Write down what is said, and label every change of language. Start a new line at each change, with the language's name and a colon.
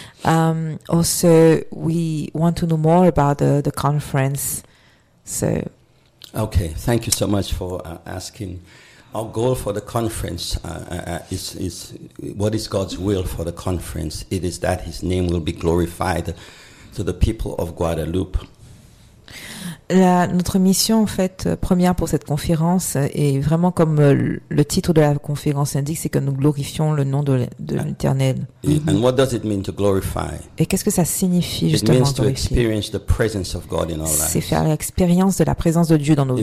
English: Also, we want to know more about the conference. So, okay, thank you so much for asking. Our goal for the conference is what is God's will for the conference? It is that His name will be glorified to the people of Guadeloupe.
French: Notre mission, en fait, première pour cette conférence, et vraiment comme le titre de la conférence indique, c'est que nous glorifions le nom de l'Éternel.
English: And what does it mean to glorify?
French: Et qu'est-ce que ça signifie justement
English: glorifier? It means to experience the presence of God in our lives.
French: C'est faire l'expérience de la présence de Dieu dans nos vies.